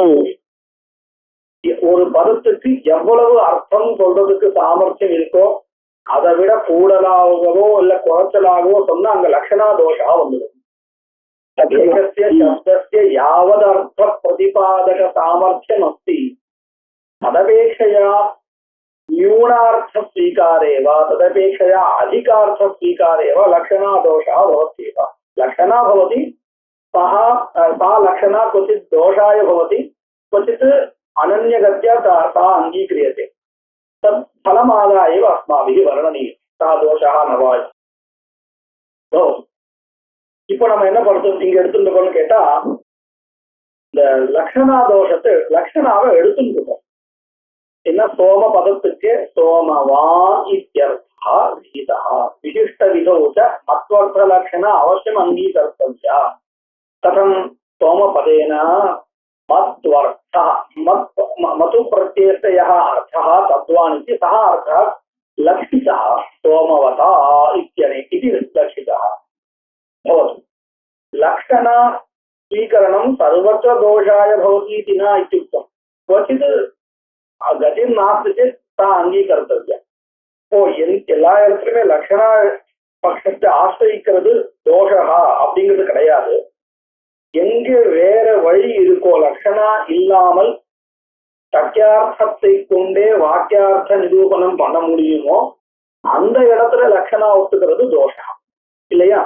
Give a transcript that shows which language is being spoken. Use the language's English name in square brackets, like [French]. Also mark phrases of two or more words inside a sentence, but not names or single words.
[Tamil] ஒரு பதத்துக்கு எவ்வளவு அர்த்தம் சொல்றதுக்கு சாமர்த்தியம் இருக்கோ அதை விட கூடுதலாகவோ இல்ல குறைச்சலாகவோ சொன்னா அங்க லட்சணா தோஷா வந்துடும். [Sanskrit] शब्दस्य यावत् अर्थ प्रतिपादक सामर्थ्यम् अस्ति तदपेक्षया न्यूनार्थ स्वीकारे वा तदपेक्षया अधिकार्थ स्वीकारे वा लक्षणा दोषः भवत्येव. लक्षणा भवति सा लक्षणा क्वचित् दोषाय भवति, क्वचित् अनन्यगत्या सा अङ्गीक्रियते. तत् फलमादाय एव अस्माभिः वर्णनीयं. सा दोषः न वा. [Tamil] இப்போ நம்ம என்ன படுத்து இங்க எடுத்துட்டோம்னு கேட்டா, இந்த லக்ஷணா தோஷத்தை லக்ஷணாவை எடுத்துட்டோம். என்ன சோம பதத்துக்கு [Sanskrit] सोमवान् इत्यर्था विहिता विशिष्ट विधौच मत्वर्थ लक्षण अवश्यम् अङ्गीकर्तव्या. कथं सोमपदेन मत्वर्थः मतु प्रत्ययस्य यः अर्थः तद्वान् इति सः अर्थः लक्षितः सोमवता इति लक्षितः भवति. लक्षण स्वीकरणं सर्वत्र दोषाय भवति इति न इत्युक्तं. क्वचित् गतिः नास्ति ता अङ्गीकर्तव्या. [Tamil] எல்லா இடத்துலயுமே லட்சணா பட்சத்தை ஆசிரியிக்கிறது தோஷா அப்படிங்கிறது கிடையாது. எங்க வேற வழி இருக்கோ லட்சணா இல்லாமல் சக்கியார்த்தத்தை கொண்டே வாக்கியார்த்த நிரூபணம் பண்ண முடியுமோ அந்த இடத்துல லட்சணா ஒத்துக்கிறது தோஷா இல்லையா.